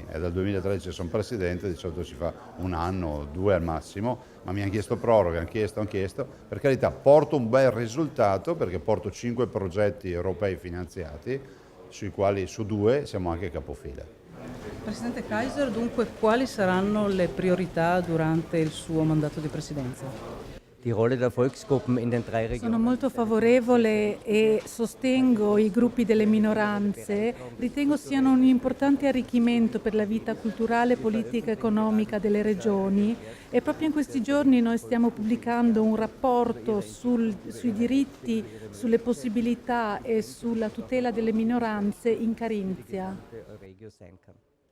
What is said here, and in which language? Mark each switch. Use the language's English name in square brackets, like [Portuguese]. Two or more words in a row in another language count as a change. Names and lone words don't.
[Italian] È dal 2013 sono presidente, di solito si fa un anno, 2 al massimo, ma mi hanno chiesto proroghe, hanno chiesto. Per carità, porto un bel risultato perché porto 5 progetti europei finanziati, sui quali su 2 siamo anche capofila. Presidente Kaiser, dunque quali saranno le priorità durante il suo mandato di presidenza? [German] Die Rolle der Volksgruppen in den drei [Italian] Sono [German] Regionen. [Italian] molto favorevole e sostengo i gruppi delle minoranze, ritengo siano un importante arricchimento per la vita culturale, politica e economica delle regioni e proprio in questi giorni noi stiamo pubblicando un rapporto sui diritti, sulle possibilità e sulla tutela delle minoranze in Carinzia. [German] Euregio sein kann.